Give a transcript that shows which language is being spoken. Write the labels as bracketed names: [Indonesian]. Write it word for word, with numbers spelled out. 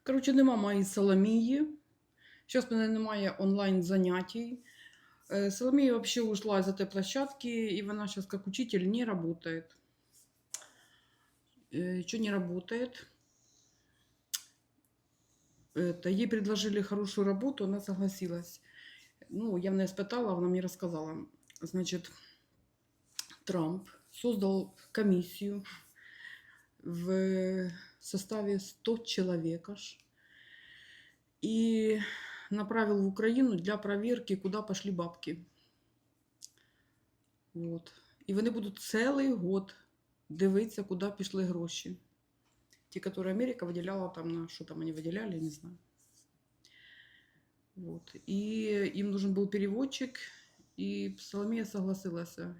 [Ukrainian] Коротше, нема моєї Соломії. Зараз мене немає онлайн-занятій. [Russian] Э, Соломія вообще ушла из этой площадки, и она сейчас как учитель не работает. Что не работает? Это, ей предложили хорошую работу, она согласилась. Ну, явно испытала, она мне рассказала. Значит, Трамп создал комиссию в составе сто человек аж и направил в Украину для проверки, куда пошли бабки. [Ukrainian] От. І вони будуть цілий год дивитися, куди пішли гроші. Ті, які Америка виділяла там на що там вони виділяли, я не знаю. Вот. І їм нужен був переводчик, і Соломія согласилася.